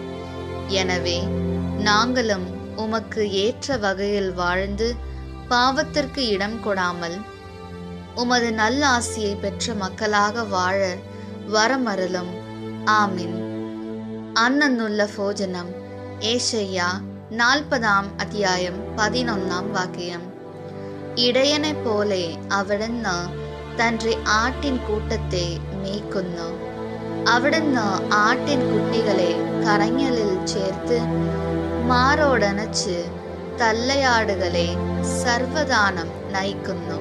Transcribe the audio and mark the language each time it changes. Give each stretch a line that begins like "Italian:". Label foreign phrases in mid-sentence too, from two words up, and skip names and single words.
Tamil: எனவே நாங்களும் உமக்கு ஏற்ற வகையில் வாழ்ந்து பாவத்திற்கு இடம் கொடாமல் உமது நல்ல ஆசியை பெற்ற மக்களாக வாழ வரமருளும். ஆமீன். அன்னன்னுள்ள போஜனம்.
Malayalam: ஏசாயா 40 അധ്യായം 11 വാക്യം. ഇടയനെ പോലെ അവിടുന്ന് തന്റെ ആട്ടിൻ കൂട്ടത്തെ മേയ്ക്കുന്നു. അവിടുന്ന് ആട്ടിൻ കുട്ടികളെ കറങ്ങലിൽ ചേർത്ത് മാറോടണച്ച് തള്ളയാടുകളെ സർവദാനം നയിക്കുന്നു.